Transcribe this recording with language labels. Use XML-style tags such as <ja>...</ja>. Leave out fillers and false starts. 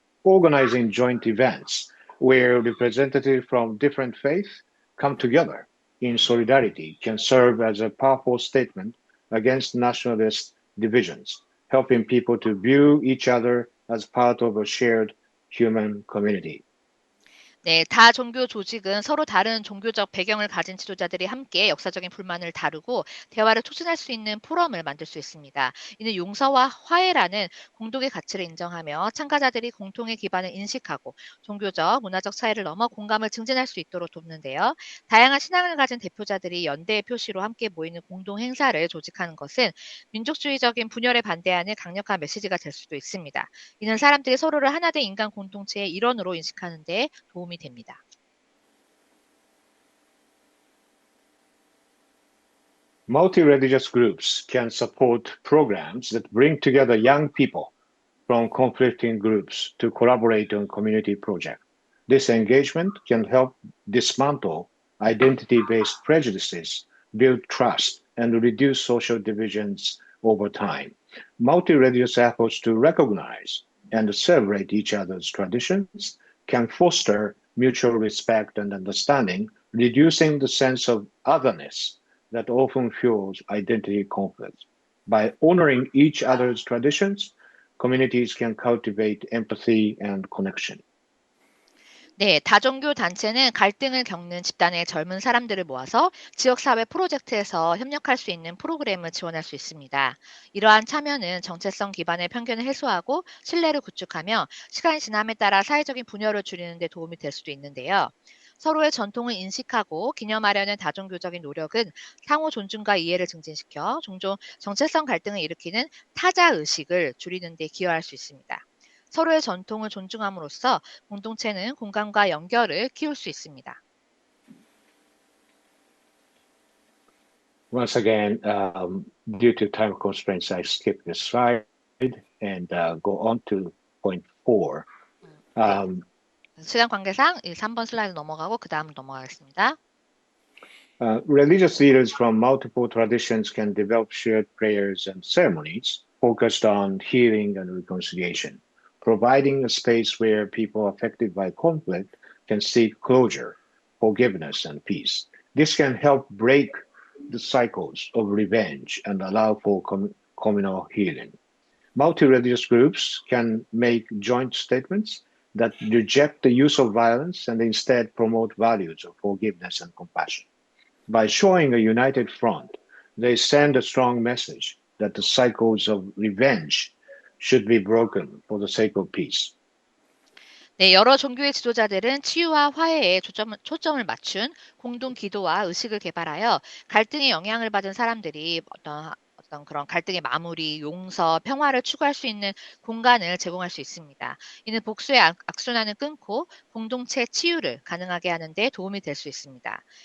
<en>Organizing joint events where representatives from different faiths come together in solidarity can serve as a powerful statement against nationalist divisions, helping people to view each other as part of a shared human community.</en> <ko>네, 다종교 조직은 서로 다른 종교적 배경을 가진 지도자들이 함께 역사적인 불만을 다루고 대화를 촉진할 수 있는 포럼을 만들 수 있습니다. 이는 용서와 화해라는 공동의 가치를 인정하며 참가자들이 공통의 기반을 인식하고 종교적, 문화적 차이를 넘어 공감을 증진할 수 있도록 돕는데요. 다양한 신앙을 가진 대표자들이 연대의 표시로 함께 모이는 공동 행사를 조직하는 것은 민족주의적인 분열에 반대하는 강력한 메시지가 될 수도 있습니다. 이는 사람들이 서로를 하나된 인간 공동체의 일원으로 인식하는 데 도움이 됩니다.</ko> <en>Multi-religious groups can support programs that bring together young people from conflicting groups to collaborate on community projects. This engagement can help dismantle identity-based prejudices, build trust, and reduce social divisions over time. Multi-religious efforts to recognize and celebrate each other's traditions can foster mutual respect and understanding, reducing the sense of otherness that often fuels identity conflicts. By honoring each other's traditions, communities can cultivate empathy and connection.</en> <ko>네, 다종교 단체는 갈등을 겪는 집단의 젊은 사람들을 모아서 지역사회 프로젝트에서 협력할 수 있는 프로그램을 지원할 수 있습니다. 이러한 참여는 정체성 기반의 편견을 해소하고 신뢰를 구축하며 시간이 지남에 따라 사회적인 분열을 줄이는 데 도움이 될 수도 있는데요. 서로의 전통을 인식하고 기념하려는 다종교적인 노력은 상호 존중과 이해를 증진시켜 종종 정체성 갈등을 일으키는 타자의식을 줄이는 데 기여할 수 있습니다. 서로의 전통을 존중함으로써 공동체는 공감과 연결을 키울 수 있습니다.</ko> <en>Once again, due to time constraints, I skip this slide and go on to point 4.</en> <ko>시간 관계상 이 3번 슬라이드 넘어가고 그 다음 넘어가겠습니다.</ko> <en>Religious leaders from multiple traditions can develop shared prayers and ceremonies focused on healing and reconciliation, providing a space where people affected by conflict can seek closure, forgiveness, and peace. This can help break the cycles of revenge and allow for communal healing. Multi-religious groups can make joint statements that reject the use of violence and instead promote values of forgiveness and compassion. By showing a united front, they send a strong message that the cycles of revenge should be broken for the sake of peace.</en> <ko>네, 여러 종교의 지도자들은 치유와 화해에 초점을 맞춘 공동 기도와 의식을 개발하여 갈등에 영향을 받은 사람들이 어떤 그런 갈등의 마무리, 용서, 평화를 추구할 수 있는 공간을 제공할 수 있습니다. 이는 복수의 악순환을 끊고 공동체 치유를 가능하게 하는 데 도움이 될 수 있습니다.</ko>